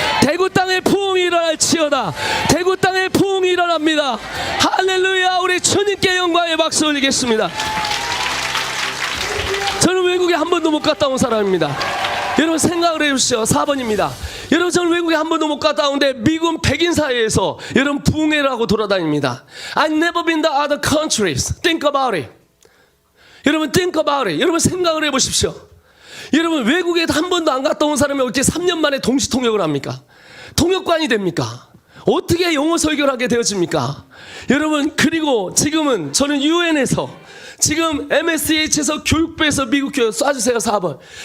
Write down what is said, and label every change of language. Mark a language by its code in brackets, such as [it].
[ko] 대구 땅에 부흥이 일어날지어다. 대구 땅에 부흥이 일어납니다. 할렐루야. 우리 주님께 영광의 박수 올리겠습니다. 저는 외국에 한 번도 못 갔다 온 사람입니다. 여러분 생각을 해주시죠. 4번입니다. 여러분 저는 외국에 한 번도 못 갔다 오는데 미국 백인 사회에서 여러분 부흥회를 하고 돌아다닙니다. [en] I've never been to other countries. Think about it. 여러분 think about it. [ko] 여러분 생각을 해보십시오. 여러분 외국에 한 번도 안 갔다 온 사람이 어떻게 3년 만에 동시 통역을 합니까? 통역관이 됩니까? 어떻게 영어 설교를 하게 되어집니까? 여러분 그리고 지금은 저는 UN에서 지금 MSH에서 교육부에서 미국 교육 쏴주세요 4번.